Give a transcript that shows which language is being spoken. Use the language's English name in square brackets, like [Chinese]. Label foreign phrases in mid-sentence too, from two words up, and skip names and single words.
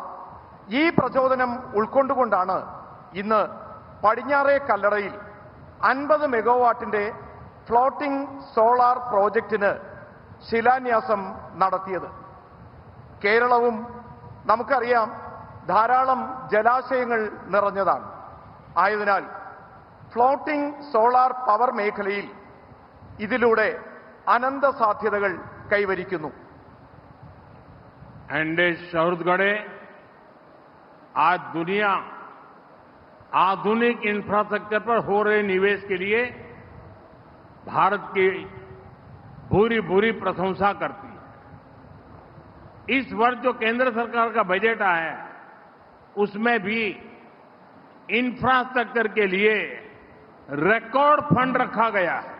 [Malayalam] ഈ പ്രചോദനം ഉൾക്കൊണ്ടുകൊണ്ടാണ് ഇന്ന് പടിഞ്ഞാറേ കല്ലടയിൽ 50 മെഗാവാട്ടിന്റെ [English] floating solar [Malayalam] പ്രോജക്റ്റിന് ശിലാന്യാസം നടത്തിയത്. കേരളവും നമുക്കറിയാം ധാരാളം ജലാശയങ്ങൾ നിറഞ്ഞതാണ്. ആയതിനാൽ [English] floating solar power [Malayalam] മേഖലയിൽ ഇതിലൂടെ അനന്ത സാധ്യതകൾ കൈവരിക്കുന്നു. [Hindi] छत्तीसगढ़ आज दुनिया आधुनिक इंफ्रास्ट्रक्चर पर हो रहे निवेश के लिए भारत की भूरी भूरी प्रशंसा करती है. इस वर्ष जो केंद्र सरकार का बजट आया है उसमें भी इंफ्रास्ट्रक्चर के लिए [English] record fund [Hindi] रखा गया है.